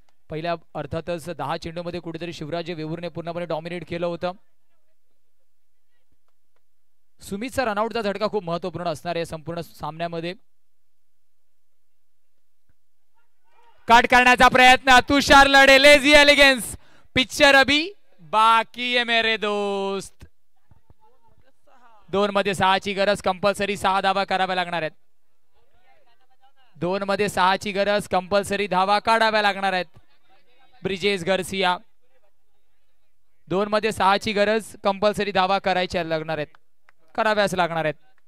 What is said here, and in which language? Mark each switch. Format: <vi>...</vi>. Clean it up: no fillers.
<mr>पहिल्या अर्थातच 10 चेंडूमध्ये कुठेतरी शिवराज वेऊरने पूर्णपणे डॉमिनेट केलं होतं. सुमितचा रनआउटचा झटका खूप महत्वपूर्ण असणार आहे संपूर्ण सामन्यामध्ये. कट करण्याचा प्रयत्न तुषार लढे.</mr> <hi>लेझी एलिगन्स पिक्चर अभी बाकी है मेरे दोस्त.</hi> <mr>2 मध्ये 6ची गरज. कंपल्सरी 6 धावा कराव्या लागणार आहेत. 2 मध्ये 6ची गरज. कंपल्सरी धावा काढाव्या लागणार आहेत. ब्रिजेश घरसिया 2 मध्ये 6ची गरज. कंपल्सरी धावा करायच्या लागणार आहेत. कराव्याच लागणार आहेत.</mr>